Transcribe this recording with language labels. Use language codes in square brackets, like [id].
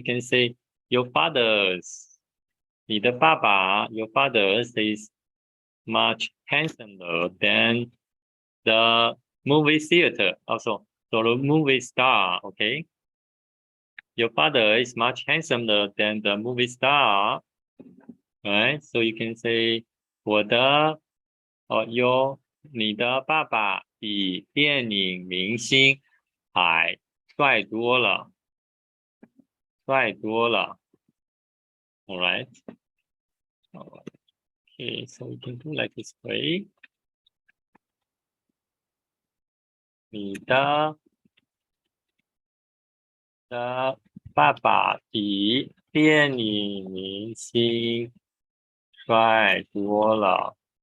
[en] You can say your father's, [zh] 你的爸爸, [en] your father's is much handsomer than the movie theater. Also, so the movie star, okay? Your father is much handsomer than the movie star, right? So you can say [zh] 我的 [en] or your [zh] 你的爸爸比电影明星还帅多了，帅多了。 [en] All right. Okay, so we can do like this way. [zh] 你的爸爸比电影明星帅多了。